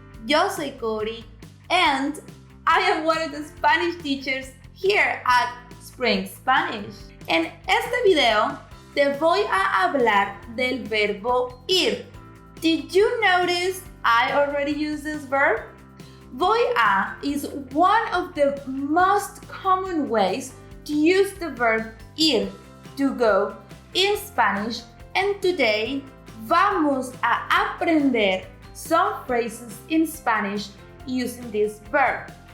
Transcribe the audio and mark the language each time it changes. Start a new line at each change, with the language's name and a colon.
Spanish: Yo soy
English: Cody and I am one of the Spanish teachers here at Spring Spanish.
Spanish: En este video te voy a hablar del verbo ir.
English: Did you notice I already used this verb? Voy a is one of the most common ways to use the verb ir, to go, in Spanish, and today
Spanish: vamos a aprender
English: some phrases in Spanish using this verb.